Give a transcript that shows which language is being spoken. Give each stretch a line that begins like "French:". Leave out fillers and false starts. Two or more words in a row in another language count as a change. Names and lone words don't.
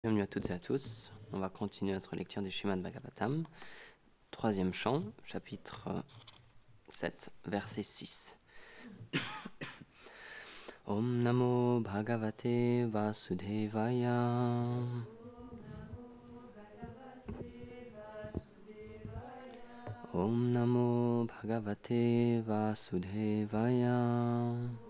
French: Bienvenue à toutes et à tous. On va continuer notre lecture du Srimad Bhagavatam. Troisième chant, chapitre 7, verset 6.
Sanskrit: ॐ नमो भगवते वासुदेवाय. ॐ नमो भगवते वासुदेवाय.